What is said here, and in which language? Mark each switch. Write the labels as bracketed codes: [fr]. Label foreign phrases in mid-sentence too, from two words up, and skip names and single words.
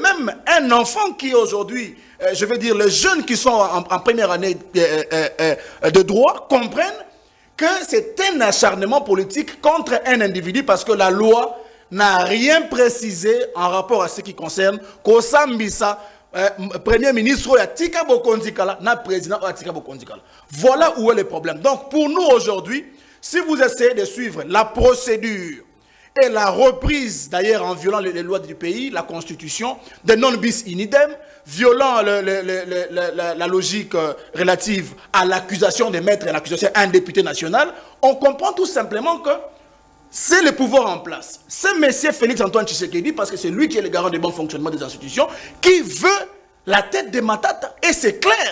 [fr] Même un enfant qui aujourd'hui, je veux dire les jeunes qui sont en première année de droit comprennent que c'est un acharnement politique contre un individu parce que la loi n'a rien précisé en rapport à ce qui concerne Kosambisa, Premier ministre [ln] Tika Bokondikala, na président Tika Bokondikala. [fr] Voilà où est le problème. Donc pour nous aujourd'hui, si vous essayez de suivre la procédure et la reprise, d'ailleurs en violant les lois du pays, la constitution, de [la] non bis in idem, [fr] violant la logique relative à l'accusation de mettre l'accusation à un député national, on comprend tout simplement que c'est le pouvoir en place. C'est M. Félix-Antoine Tshisekedi, parce que c'est lui qui est le garant du bon fonctionnement des institutions, qui veut la tête de Matata, et c'est clair.